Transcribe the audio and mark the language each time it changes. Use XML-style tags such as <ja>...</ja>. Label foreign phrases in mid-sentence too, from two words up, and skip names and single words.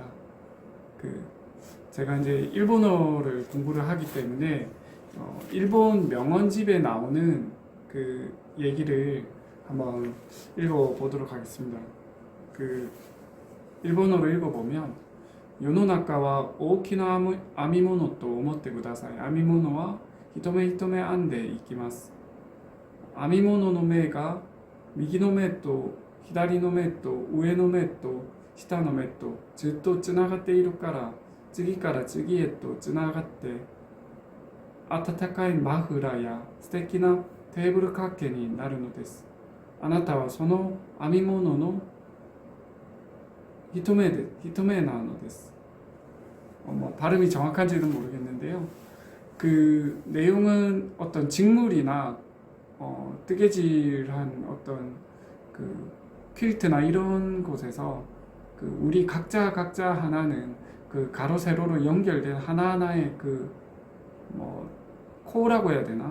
<ko>그 제가 이제 일본어를 공부를 하기 때문에 일본 명언집에 나오는 그 얘기를 한번 읽어보도록 하겠습니다. 일본어로 읽어보면</ko> <ja>世の中は大きな編み物と思ってください。編み物は一目一目編んでいきます。編み物の目が右の目と左の目と上の目と下の目とずっとつながっているから次から次へとつながって温かいマフラーや素敵なテーブル掛けになるのです。あなたはその編み物の一目なのです.</ja> <ko>발음이 정확한지는 모르겠는데요. 그 내용은 어떤 직물이나 뜨개질한 어떤 그 퀼트나 이런 곳에서 우리 각자 하나는 그 가로 세로로 연결된 하나하나의 코어라고 해야 되나?</ko>